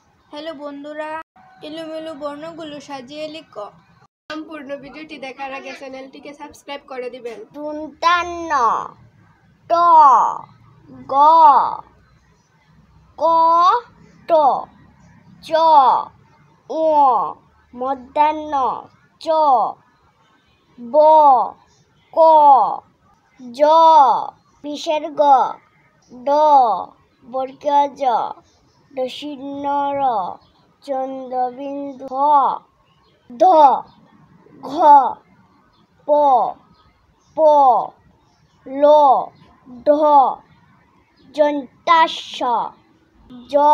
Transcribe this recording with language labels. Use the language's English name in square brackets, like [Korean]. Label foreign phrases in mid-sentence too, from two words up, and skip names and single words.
[Bangla] হ্যালো বন্ধুরা, এলোমেলো বর্ণগুলো সাজিয়ে লিখো। সম্পূর্ণ ভিডিওটি দেখার আগে চ্যানেলটিকে সাবস্ক্রাইব করে দিবেন। দন্তান্ন ট গ ক ট চ ও মধ্যাহ্ন চ ব ক জ বিসর্গ ড বর্গীয় জ দশিন্য র চন্দ্রবিন্দু ধ ঘ প প ল ঢ যন্তাস্য জ